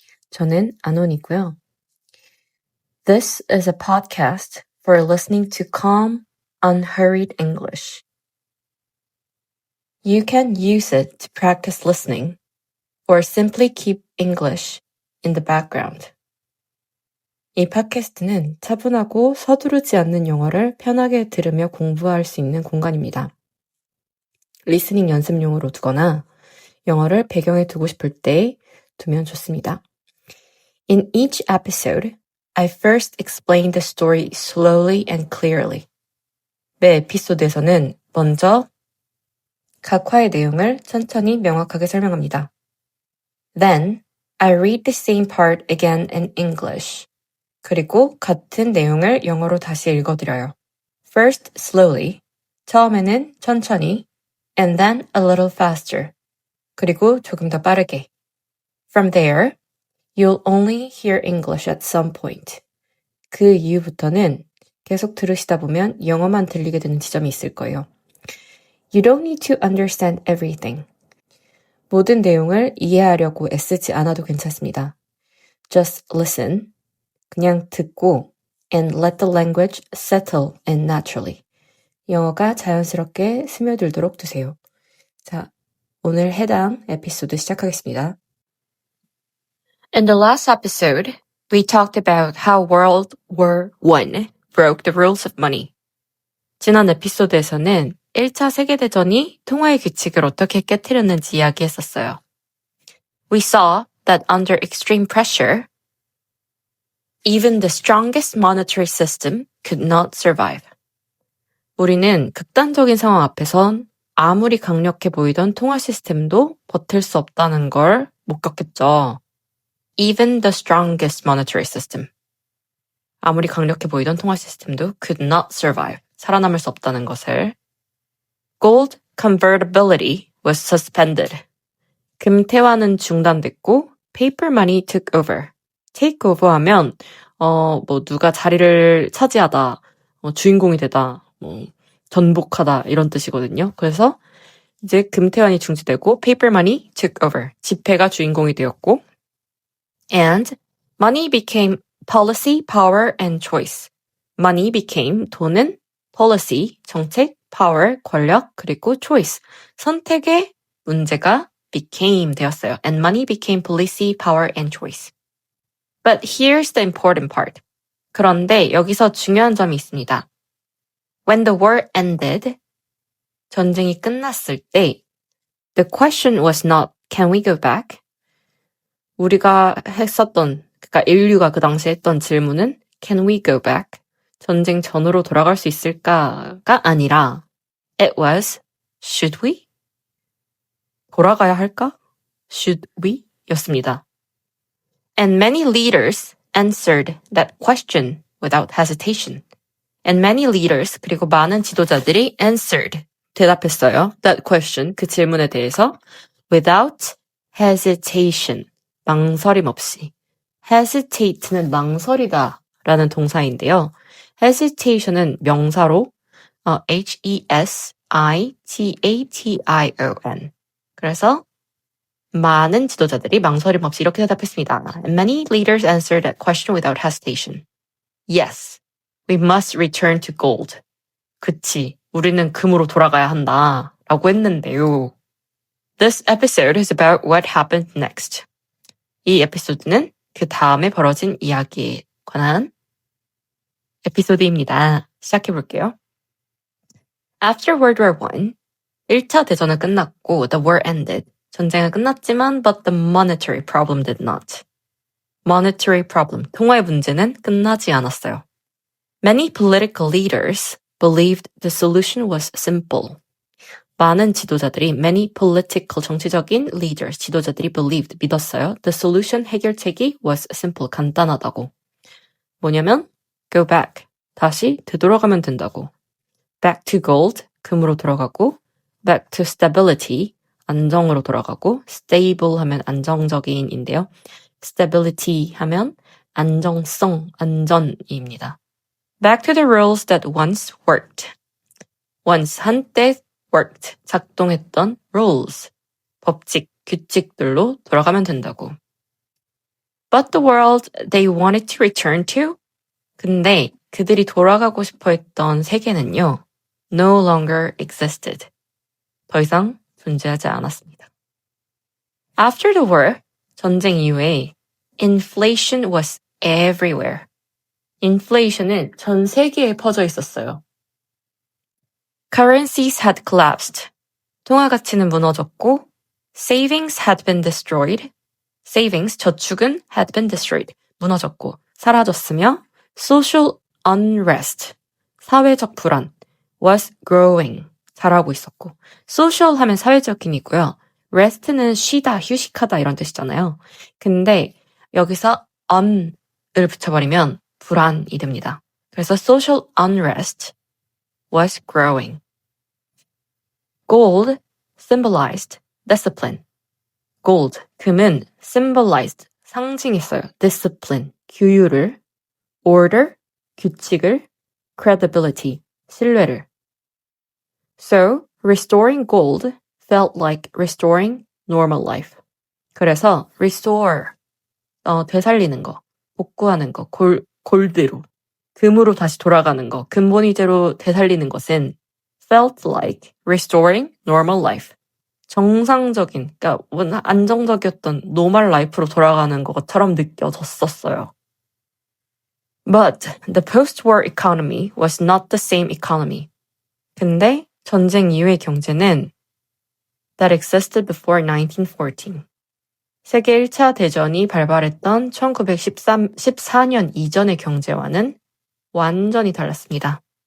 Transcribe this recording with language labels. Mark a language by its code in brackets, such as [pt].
[ko] 저는 Anon이고요. [en] This is a podcast for listening to calm, unhurried English. You can use it to practice listening or simply keep English in the background. [ko] 이 팟캐스트는 차분하고 서두르지 않는 영어를 편하게 들으며 공부할 수 있는 공간입니다. 리스닝 연습용으로 두거나 영어를 배경에 두고 싶을 때 두면 좋습니다. [en] In each episode, I first explain the story slowly and clearly. [ko] 매 에피소드에서는 먼저 각 화의 내용을 천천히 명확하게 설명합니다. [en] Then, I read the same part again in English. [ko] 그리고 같은 내용을 영어로 다시 읽어드려요. [en] First slowly, [ko] 처음에는 천천히, [en] and then a little faster, [ko] 그리고 조금 더 빠르게. [en] From there, you'll only hear English at some point. [ko] 그 이후부터는 계속 들으시다 보면 영어만 들리게 되는 지점이 있을 거예요. [en] You don't need to understand everything. [ko] 모든 내용을 이해하려고 애쓰지 않아도 괜찮습니다. [en] Just listen. [ko] 그냥 듣고 [en] and let the language settle in naturally. [ko] 영어가 자연스럽게 스며들도록 두세요. 자, 오늘 해당 에피소드 시작하겠습니다. [en] In the last episode, we talked about how World War I broke the rules of money. [ko] 지난 에피소드에서는 1차 세계대전이 통화의 규칙을 어떻게 깨트렸는지 이야기했었어요. [en] We saw that under extreme pressure, even the strongest monetary system could not survive. [ko] 우리는 극단적인 상황 앞에선 아무리 강력해 보이던 통화 시스템도 버틸 수 없다는 걸 목격했죠. [en] Even the strongest monetary system. [ko] 아무리 강력해 보이던 통화 시스템도 [en] could not survive. [ko] 살아남을 수 없다는 것을. [en] Gold convertibility was suspended. [ko] 금태환은 중단됐고 [en] paper money took over. [ko] take over 하면 누가 자리를 차지하다, 주인공이 되다, 전복하다 이런 뜻이거든요. 그래서 이제 금태환이 중지되고 [en] paper money took over. [ko] 지폐가 주인공이 되었고 [en] and money became policy, power, and choice. money became [ko] 돈은 policy, 정책, power, 권력, 그리고 choice, 선택의 문제가 became 되었어요. [en] And money became policy, power, and choice. But here's the important part. [ko] 그런데 여기서 중요한 점이 있습니다. [en] When the war ended, [ko] 전쟁이 끝났을 때, [en] the question was not, can we go back? [ko] 우리가 그러니까 인류가 그 당시에 했던 질문은, [en] can we go back? [ko] 전쟁 전으로 돌아갈 수 있을까가 아니라, [en] it was, should we? [ko] 돌아가야 할까? [en] should we? [ko] 였습니다. [en] And many leaders answered that question without hesitation. And many leaders, [ko] 그리고 많은 지도자들이 [en] answered, [ko] 대답했어요. [en] That question, [ko] 그 질문에 대해서 [en] without hesitation, [ko] 망설임 없이. hesitate는 망설이다 라는 동사인데요. hesitation은 명사로 H-E-S-I-T-A-T-I-O-N. 그래서 많은 지도자들이 망설임 없이 이렇게 대답했습니다. [en] And many leaders answered that question without hesitation. Yes, we must return to gold. [ko] 그치, 우리는 금으로 돌아가야 한다. 라고 했는데요. This episode is about what happened next. 이 에피소드는 그 다음에 벌어진 이야기에 관한 에피소드입니다. 시작해볼게요. [en] After World War I, [ko] 1차 대전은 끝났고 [en] the war ended. [ko] 전쟁은 끝났지만 [en] but the monetary problem did not. Monetary problem, [ko] 통화의 문제는 끝나지 않았어요. [en] Many political leaders believed the solution was simple. [ko] 많은 지도자들이, [en] many political, [ko] 정치적인 leaders, 지도자들이 believed, 믿었어요. [en] The solution, [ko] 해결책이 [en] was simple, [ko] 간단하다고. 뭐냐면 [en] go back, [ko] 다시 되돌아가면 된다고. [en] Back to gold, [ko] 금으로 돌아가고 [en] back to stability, [ko] 안정으로 돌아가고 [en] stable [ko] 하면 안정적인인데요. [en] stability [ko] 하면 안정성, 안전입니다. [en] Back to the rules that once worked. [ko] once 한때 worked 작동했던 rules 법칙, 규칙들로 돌아가면 된다고. [en] But the world they wanted to return to? [ko] 근데 그들이 돌아가고 싶어 했던 세계는요. [en] no longer existed. [ko] 더 이상 존재하지 않았습니다. [en] After the war, [ko] 전쟁 이후에 [en] inflation was everywhere. [ko] inflation은 전 세계에 퍼져 있었어요. [en] Currencies had collapsed. [ko] 통화 가치는 무너졌고 [en] savings had been destroyed. savings, 저축은 had been destroyed. [ko] 무너졌고 사라졌으며 [en] social unrest, [ko] 사회적 불안 [en] was growing. [ko] 자라고 있었고 social 하면 사회적인이고요. rest는 쉬다, 휴식하다 이런 뜻이잖아요. 근데 여기서 un을 붙여버리면 불안이 됩니다. [en] 그래서 social unrest was growing. Gold symbolized discipline. Gold, 금은 symbolized, 상징했어요. [ko] discipline, 규율을, order, 규칙을, credibility, 신뢰를. [en] So, restoring gold felt like restoring normal life. [ko] 그래서 restore, 되살리는 거, 복구하는 거, 골드로, 금으로 다시 돌아가는 거, 근본이대로 되살리는 것은 [en] felt like restoring normal life. [ko] 정상적인, 그러니까 안정적이었던 노멀 라이프로 돌아가는 것처럼 느껴졌었어요. [en] But the post-war economy was not the same economy. [ko] 근데 전쟁 이후의 경제는 [en] that existed before 1914. [ko] 세계 1차 대전이 발발했던 1914년 이전의 경제와는 완전히 달랐습니다.